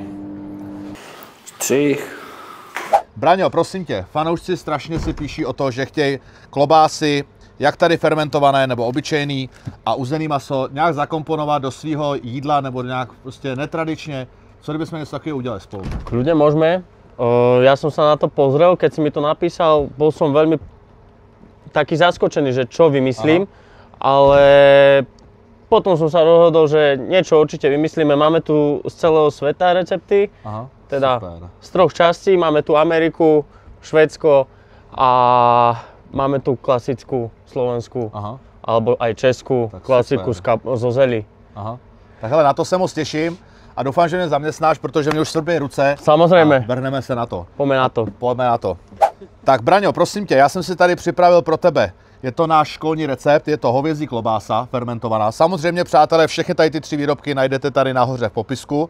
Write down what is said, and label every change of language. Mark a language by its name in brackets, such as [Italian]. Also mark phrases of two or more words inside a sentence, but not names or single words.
[Czech] Čich. Braňo, prosím tě, fanoušci strašně si píší o to, že chtějí klobásy, jak tady fermentované nebo obyčejný a uzený maso nějak zakomponovat do svého jídla nebo nějak prostě netradičně. Co kdybychom něco takového udělali spolu? [Slovak] Kľudne môžeme. Ja som sa na to pozrel, keď si mi to napísal, bol som veľmi taký zaskočený, že čo vymyslím, ale potom som sa rozhodol, že niečo určite vymyslíme. Máme tu z celého sveta recepty, teda super. Z 3 častí. Máme tu Ameriku, Švédsko a máme tu klasickú slovenskú, alebo aj českú, tak klasiku zo zeli. [Czech] Tak hele, na to se moc těším a doufám, že mě zaměstnáš, protože mě už svrbí ruce. Samozřejmě. Vrhneme se na to. Pojďme na to. Pojďme na to. Tak Braňo, prosím tě, já jsem si tady připravil pro tebe. Je to náš školní recept, je to hovězí klobása fermentovaná. Samozřejmě, přátelé, všechny tady ty 3 výrobky najdete tady nahoře v popisku.